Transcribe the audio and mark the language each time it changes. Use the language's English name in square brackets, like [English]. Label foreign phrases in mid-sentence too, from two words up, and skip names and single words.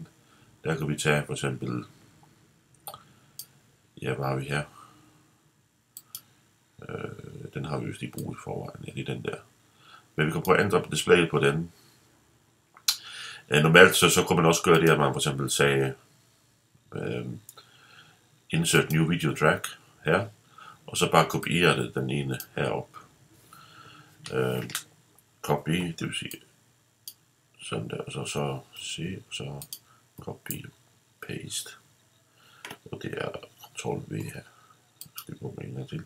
[Danish] Der kan vi tage for eksempel, ja, hvad har vi her? Den har vi jo i brug i forvejen, ja, det er den der. Men vi kan prøve at ændre displayet på den. Normalt så kunne man også gøre det, at man for eksempel sagde [English] insert new video track [Danish] her, og så bare kopiere det den ene herop. Copy, det vil sige sådan der, og så se, og så [English] copy, paste, [Danish] og det er Ctrl V her. Skal vi gå med en gang til.